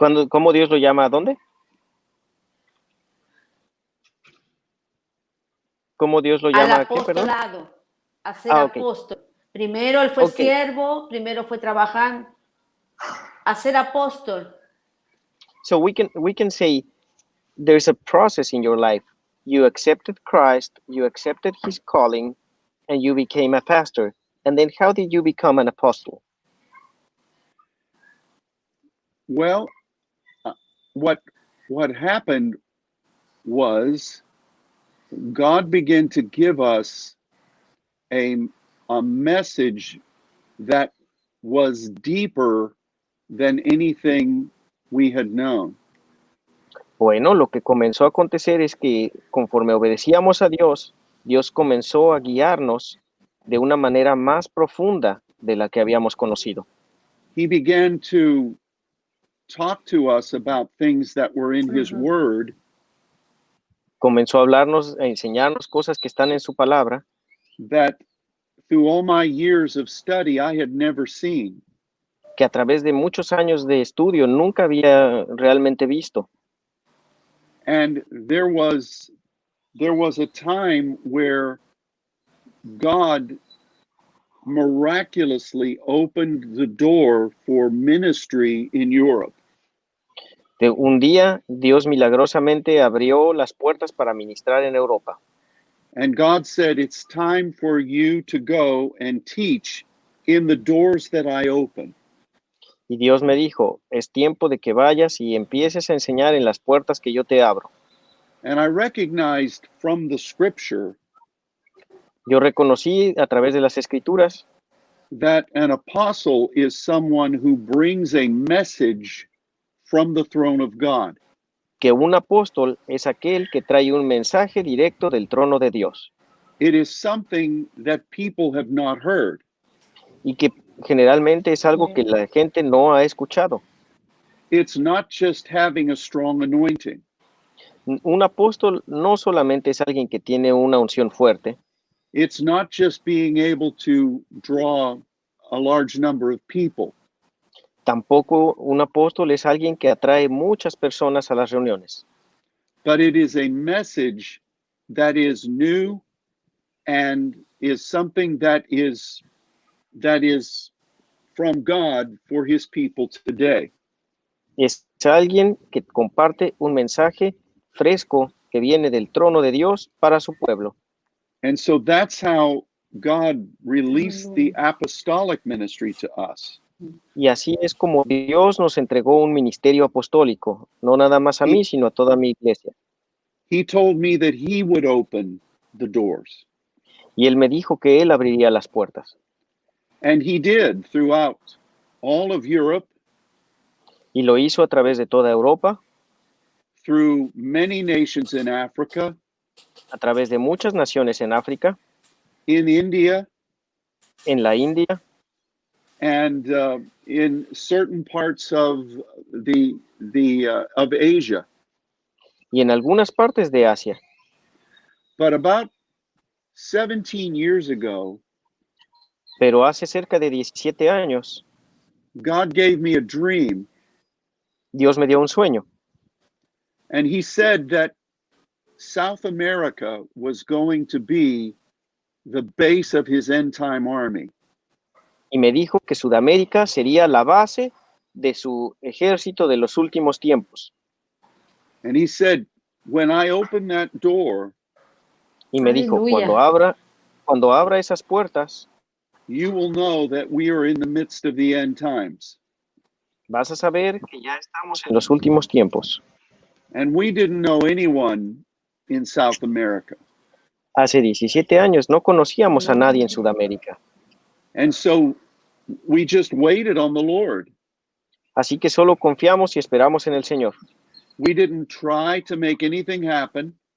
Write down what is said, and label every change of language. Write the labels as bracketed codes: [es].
[es] ¿Cómo Dios lo llama a dónde? ¿Cómo Dios lo Al llama a qué, perdón? apostolado, a ser Ah, ok. apóstol. Primero él fue Ok. siervo, primero fue trabajando, a ser apóstol. [en] So we can say there's a process in your life. You accepted Christ, you accepted His calling, and you became a pastor. And then how did you become an apostle? Well, what happened was God began to give us a message that was deeper than anything we had known. [es] Bueno, lo que comenzó a acontecer es que conforme obedecíamos a Dios, Dios comenzó a guiarnos de una manera más profunda de la que habíamos conocido. [en] He began to talk to us about things that were in His Word [es] Comenzó a hablarnos, a enseñarnos cosas que están en su palabra, [en] that through all my years of study I had never seen. [es] que a través de muchos años de estudio nunca había realmente visto. [en] And there was a time where God miraculously opened the door for ministry in Europe. [es] Un día, Dios milagrosamente abrió las puertas para ministrar en Europa. [en] And God said, it's time for you to go and teach in the doors that I open. [es] Y Dios me dijo, es tiempo de que vayas y empieces a enseñar en las puertas que yo te abro. [en] And I recognized from the scripture [es] Yo reconocí a través de las escrituras [en] that an apostle is someone who brings a message from the throne of God. [es] que un apóstol es aquel que trae un mensaje directo del trono de Dios [en] It is something that people have not heard. [es] y que generalmente es algo que la gente no ha escuchado. [en] It's not just having a strong anointing. [es] Un apóstol no solamente es alguien que tiene una unción fuerte, [en] It's not just being able to draw a large number of people. [es] tampoco un apóstol es alguien que atrae muchas personas a las reuniones, [en] But it is a message that is new and is something that is from God for His people today. [es] es alguien que comparte un mensaje fresco que viene del trono de Dios para su pueblo. [en] And so that's how God released the apostolic ministry to us. [es] Y así es como Dios nos entregó un ministerio apostólico, no nada más a mí, sino a toda mi iglesia. [en] He told me that He would open the doors. [es] Y Él me dijo que Él abriría las puertas. [en] And He did throughout all of Europe, [es] Y lo hizo a través de toda Europa, [en] through many nations in Africa, [es] a través de muchas naciones en África, [en] in India, [es] en la India, [en] and in certain parts of of Asia. [es] y en algunas partes de Asia. [en] But about 17 years ago, [es] Pero hace cerca de 17 años, [en] God gave me a dream, [es] Dios me dio un sueño. [en] and He said that South America was going to be the base of His end time army. [es] Y me dijo que Sudamérica sería la base de su ejército de los últimos tiempos. [en] And he said, when I open that door, [es] Y me dijo, Aleluya. cuando abra esas puertas, [en] you will know that we are in the midst of the end times. [es] vas a saber que ya estamos en los últimos tiempos. [en] And we didn't know anyone in South America. [es] Hace 17 años no conocíamos a nadie en Sudamérica. [en] And so we just waited on the Lord. [es] Así que solo confiamos y esperamos en el Señor. [en] We didn't try to make anything happen.